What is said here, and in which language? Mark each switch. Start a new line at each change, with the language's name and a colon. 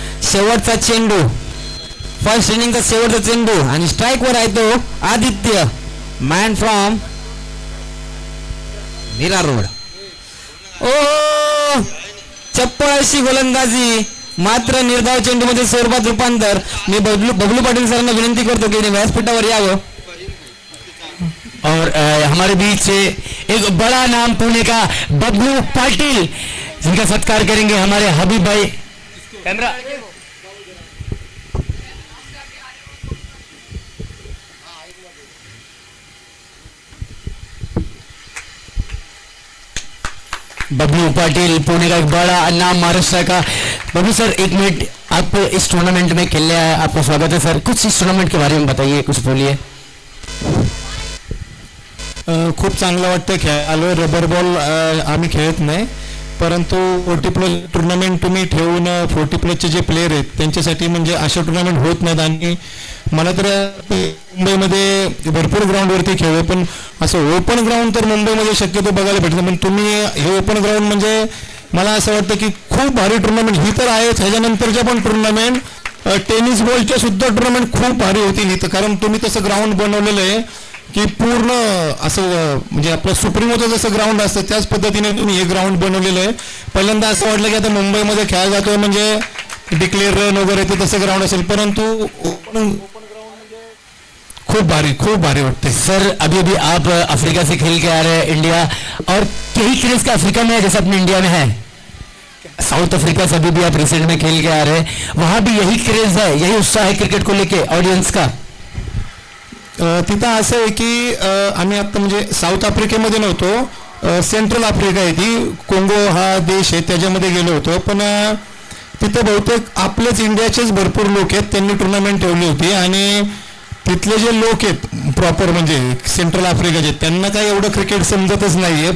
Marathi: शेवटचा चेंडू, फर्स्ट इनिंगचा शेवटचा चेंडू आणि स्ट्राईक वर आहे तो Aditya,
English: Man from Mira road.
Marathi: ओ चप्पल अशी गोलंदाजी, मात्र निर्धाव चेंडू मध्ये स्वरूपात रूपांतर. मी बबलू पाटील सरांना विनंती करतो की व्यासपीठावर यावं.
Hindi: और हमारे बीच से एक बड़ा नाम पुणे का बबलू पाटिल, जिनका सत्कार करेंगे हमारे हबीब भाई. कैमरा बबलू पाटिल, पुणे का एक बड़ा नाम महाराष्ट्र का. बबलू सर, 1 मिनट, आप इस टूर्नामेंट में खेलने आए, आपका स्वागत है सर. कुछ इस टूर्नामेंट के बारे में बताइए, कुछ बोलिए.
Marathi: खूप चांगलं वाटतं खेळालो. रबर बॉल आम्ही खेळत नाही, परंतु 40 प्लस टुर्नामेंट तुम्ही ठेवून 40 प्लसचे जे प्लेयर आहेत त्यांच्यासाठी म्हणजे अशा टुर्नामेंट होत नाहीत. आणि मला तर मुंबईमध्ये भरपूर ग्राउंडवरती खेळलो, पण असं ओपन ग्राउंड तर मुंबईमध्ये शक्यतो बघायला भेटतं. पण तुम्ही हे ओपन ग्राउंड म्हणजे मला असं वाटतं की खूप भारी टुर्नामेंट ही तर आहेच. ह्याच्यानंतरच्या पण टुर्नामेंट, टेनिस बॉलच्या सुद्धा टुर्नामेंट खूप भारी होतील इथं, कारण तुम्ही तसं ग्राउंड बनवलेलं आहे की पूर्ण असं म्हणजे आपलं सुप्रीमोचं जसं ग्राउंड असतं त्याच पद्धतीने तुम्ही हे ग्राउंड बनवलेलं आहे. पहिल्यांदा असं वाटलं की आता मुंबईमध्ये खेळायला जातोय म्हणजे डिक्लेअर रन वगैरे ते तसं ग्राउंड असेल, परंतु ओपन खूप भारी वाटते.
Hindi: सर, अभी अभी आप अफ्रीका से खेल के आ रहे हैं इंडिया, और यही क्रेज का अफ्रीका में है जैसे अपने इंडिया में है. साउथ अफ्रीका से अभी भी आप रिसेंट में खेल के आ रहे हैं, वहां भी यही क्रेज है, यही उत्साह है क्रिकेट को लेके ऑडियन्स का.
Marathi: तिथं असं आहे की आम्ही आता म्हणजे साऊथ आफ्रिकेमध्ये नव्हतो, सेंट्रल आफ्रिका आहे ती, कोंगो हा देश आहे त्याच्यामध्ये गेलो होतो. पण तिथं बहुतेक आपलेच इंडियाचेच भरपूर लोक आहेत, त्यांनी टुर्नामेंट ठेवली होती. आणि तिथले जे लोक आहेत प्रॉपर म्हणजे सेंट्रल आफ्रिकाचे, त्यांना काही एवढं क्रिकेट समजतच नाही आहे.